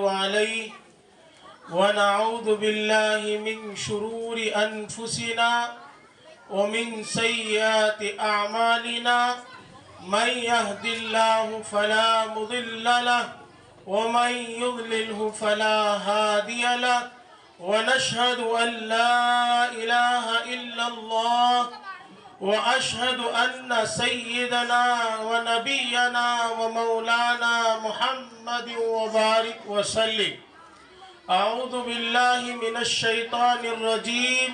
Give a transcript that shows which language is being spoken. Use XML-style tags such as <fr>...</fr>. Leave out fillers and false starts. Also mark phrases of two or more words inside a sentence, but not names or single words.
<ar>عليه ونعوذ بالله من شرور أنفسنا ومن سيئات أعمالنا من يهده الله فلا مضل له ومن يضلل فلا هادي له ونشهد أن لا إله إلا الله وأشهد أن سيدنا ونبينا ومولانا محمد وبارك وسلم. أعوذ بالله من الشيطان الرجيم.</ar>